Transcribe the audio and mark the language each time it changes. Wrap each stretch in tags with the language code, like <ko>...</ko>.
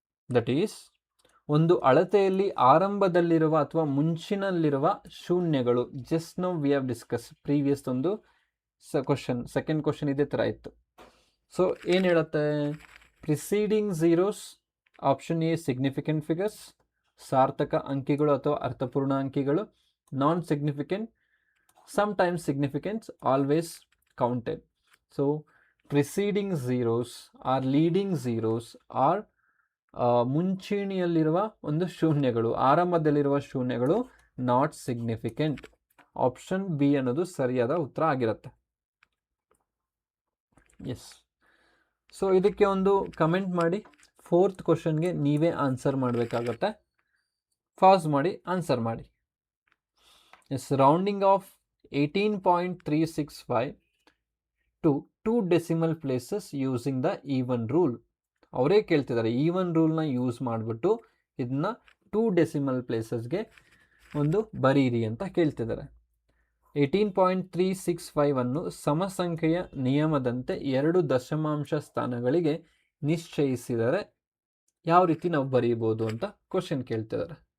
<en>That is,</en> <kn>ಒಂದು ಅಳತೆಯಲ್ಲಿ ಆರಂಭದಲ್ಲಿರುವ ಅಥವಾ ಮುಂಚಿನಲ್ಲಿರುವ ಶೂನ್ಯಗಳು.</kn> <en>just now we have discuss previous</en> <kn>ಒಂದು</kn> <en>second question</en> <kn>ಇದೇ ಥರ ಇತ್ತು.</kn> <en>so</en> <kn>ಏನು ಹೇಳುತ್ತೆ?</kn> <en>preceding zeros, option A significant figures,</en> <kn>ಸಾರ್ಥಕ ಅಂಕಿಗಳು ಅಥವಾ ಅರ್ಥಪೂರ್ಣ ಅಂಕಿಗಳು.</kn> <en>Non significant, sometimes significant, always counted. So preceding zeros or leading zeros are</en> <kn>ಮುಂಚೂಣಿಯಲ್ಲಿರುವ ಒಂದು ಶೂನ್ಯಗಳು, ಆರಂಭದಲ್ಲಿರುವ ಶೂನ್ಯಗಳು</kn> <en>Not significant.</en> <kn>ಆಪ್ಷನ್ ಬಿ ಅನ್ನೋದು ಸರಿಯಾದ ಉತ್ತರ ಆಗಿರುತ್ತೆ. ಎಸ್. ಸೊ ಇದಕ್ಕೆ ಒಂದು ಕಮೆಂಟ್ ಮಾಡಿ. ಫೋರ್ತ್ ಕ್ವಶನ್ಗೆ ನೀವೇ ಆನ್ಸರ್ ಮಾಡಬೇಕಾಗತ್ತೆ. ಪಾಸ್ ಮಾಡಿ ಆನ್ಸರ್ ಮಾಡಿ. S.</kn> <en>Rounding off 18.365 to 2 decimal places using the even rule.</en> <kn>ಅವರೇ ಕೇಳ್ತಿದ್ದಾರೆ ಈವನ್ ರೂಲ್ನ ಯೂಸ್ ಮಾಡಿಬಿಟ್ಟು ಇದನ್ನ 2 decimal ಪ್ಲೇಸಸ್ಗೆ ಒಂದು ಬರೀರಿ ಅಂತ ಕೇಳ್ತಿದ್ದಾರೆ. 18.365 ಅನ್ನು ಸಮಸಂಖ್ಯೆಯ ನಿಯಮದಂತೆ 2 ದಶಮಾಂಶ ಸ್ಥಾನಗಳಿಗೆ ನಿಶ್ಚಯಿಸಿದರೆ ಯಾವ ರೀತಿ ನಾವು ಬರೀಬೋದು ಅಂತ ಕ್ವಶನ್ ಕೇಳ್ತಿದ್ದಾರೆ.</kn>